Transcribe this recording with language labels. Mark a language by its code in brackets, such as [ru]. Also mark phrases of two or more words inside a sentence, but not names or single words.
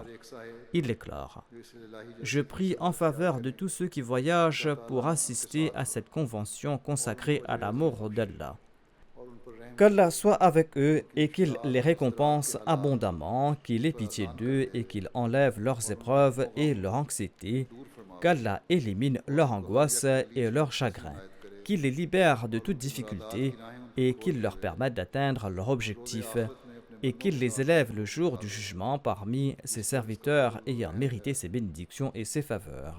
[fr] एक साहे Il déclare: [ur] جو اس الٰہی [fr] Je prie en faveur de tous ceux qui voyagent pour assister à cette convention consacrée à l'amour d'Allah. [ur] اور ان پر رحم [fr] Qu'Allah soit avec eux et qu'il les récompense abondamment, qu'il ait pitié d'eux et qu'il enlève leurs épreuves et leur anxiété, qu'Allah élimine leur angoisse et leur chagrin, qu'il les libère de toute difficulté et qu'il leur permette d'atteindre leur objectif et qu'il les élève le jour du jugement parmi ses serviteurs ayant mérité ses bénédictions et ses faveurs.